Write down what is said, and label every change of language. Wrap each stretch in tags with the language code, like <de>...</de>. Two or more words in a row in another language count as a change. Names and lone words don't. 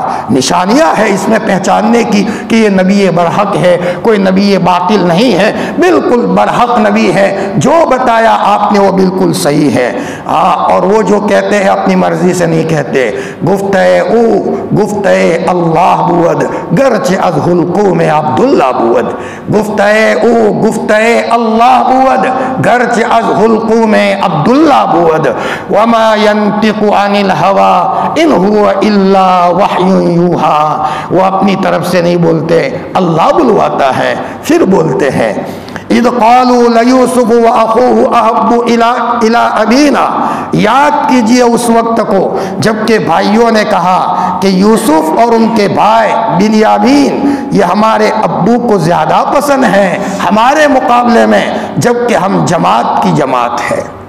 <ur>نشانیاں ہے اس میں پہچاننے کی کہ یہ نبی برحق ہے، کوئی نبی باطل نہیں ہے، بالکل برحق نبی ہے، جو بتایا آپ نے وہ بالکل صحیح ہے۔ اور وہ جو کہتے ہیں اپنی مرضی سے نہیں کہتے،</ur> <fa>گفتہ اللہ بود گرچہ از حلقوم عبداللہ بود، گفتہ اللہ بود گرچہ از حلقوم عبداللہ بود،</fa> <ar>وما ينطق عن الهوى ان هو الا وحی یوحی۔</ar> <ur>وہ اپنی طرف سے نہیں بولتے، اللہ بلواتا ہے پھر بولتے ہیں</ur> <ar>اذ قالوا لیوسف واخوہ احب الی ابینا،</ar> <ur>یاد کیجئے اس وقت کو جب کہ بھائیوں نے کہا کہ یوسف اور ان کے بھائی بنیامین یہ ہمارے ابو کو زیادہ پسند ہیں ہمارے مقابلے میں، جبکہ ہم جماعت کی جماعت ہے،</ur>